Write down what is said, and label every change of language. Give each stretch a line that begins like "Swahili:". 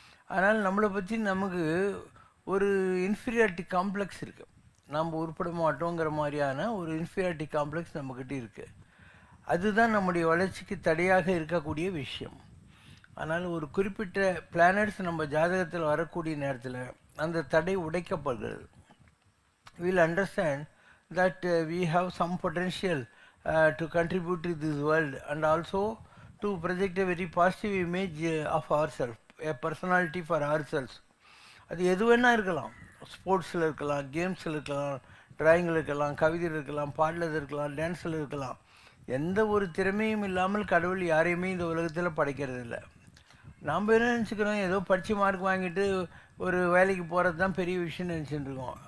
Tamil: அதனால் நம்மளை பற்றி நமக்கு ஒரு இன்ஃபீரியாரிட்டி காம்ப்ளெக்ஸ் இருக்குது. நம்ம உருப்பட மாட்டோங்கிற மாதிரியான ஒரு இன்ஃபீரியாரிட்டி காம்ப்ளெக்ஸ் நம்மக்கிட்ட இருக்குது. அதுதான் நம்முடைய வளர்ச்சிக்கு தடையாக இருக்கக்கூடிய விஷயம். ஆனால் ஒரு குறிப்பிட்ட பிளானட்ஸ் நம்ம ஜாதகத்தில் வரக்கூடிய நேரத்தில் அந்த தடை உடைக்கப்படுகிறது.
English: We'll understand that we have some potential to contribute to this world and also to project a very positive image of ourselves, a personality for ourselves.
Tamil: அது எது வேணால் இருக்கலாம். ஸ்போர்ட்ஸில் இருக்கலாம், கேம்ஸில் இருக்கலாம், ட்ராயிங்கில் இருக்கலாம், கவிதையில் இருக்கலாம், பாடலில் இருக்கலாம், டான்ஸில் இருக்கலாம். எந்த ஒரு திறமையும் இல்லாமல் கடவுள் யாரையுமே இந்த உலகத்தில் படைக்கிறது இல்லை. நாம் என்ன நினச்சிக்கிறோம், ஏதோ படித்து மார்க் வாங்கிட்டு ஒரு வேலைக்கு போகிறது தான் பெரிய விஷயம்னு நினச்சிட்டு இருக்கோம்.